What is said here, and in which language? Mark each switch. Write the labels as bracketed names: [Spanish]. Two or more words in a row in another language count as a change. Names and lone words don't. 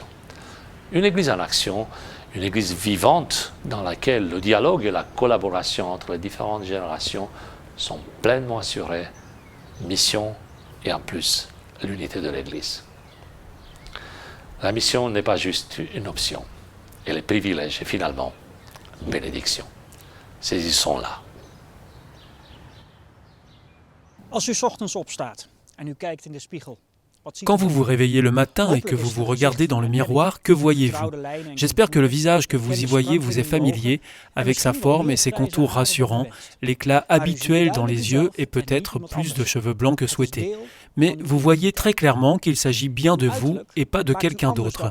[French] Une église en action, une église vivante dans laquelle le dialogue et la collaboration entre les différentes générations sont pleinement assurés, mission et en plus l'unité de l'église. La mission n'est pas juste une option, elle est privilège et finalement bénédiction. Saisissons-la. [Dutch] Als u 's ochtends opstaat en u kijkt in de spiegel, [French] Quand vous vous réveillez le matin et que vous vous regardez dans le miroir, que voyez-vous? J'espère que le visage que vous y voyez vous est familier, avec sa forme et ses contours rassurants, l'éclat habituel dans les yeux et peut-être plus de cheveux blancs que souhaité. Mais vous voyez très clairement qu'il s'agit bien de vous et pas de quelqu'un d'autre.